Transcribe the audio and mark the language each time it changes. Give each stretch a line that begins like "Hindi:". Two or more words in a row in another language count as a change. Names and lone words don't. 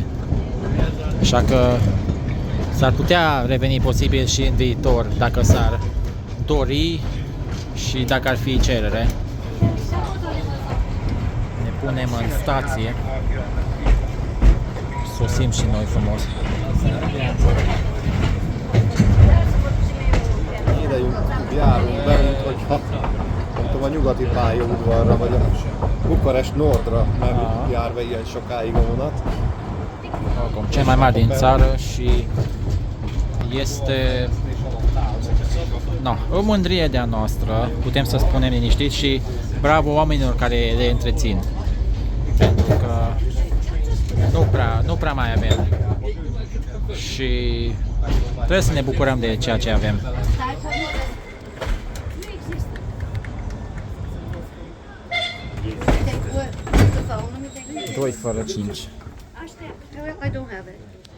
Romanian: Așa că s-ar putea reveni posibil și în viitor dacă s-ar dori și dacă ar fi cerere. Ne punem în stație. Sosim și noi frumos.
Hungarian: Ide járunk be, mint hogyha nem tudom, a nyugati pályaudvarra, vagy a Bukarest Nordra nem jár be ilyen sokáig a vonat.
Romanian: Cel mai mare din țară și este o mândrie de-a noastră, putem să spunem liniștit, și bravo oamenilor care le întrețin. Pentru că nu prea mai avem și trebuie să ne bucurăm de ceea ce avem. 2 fără 5.
English: I don't have it.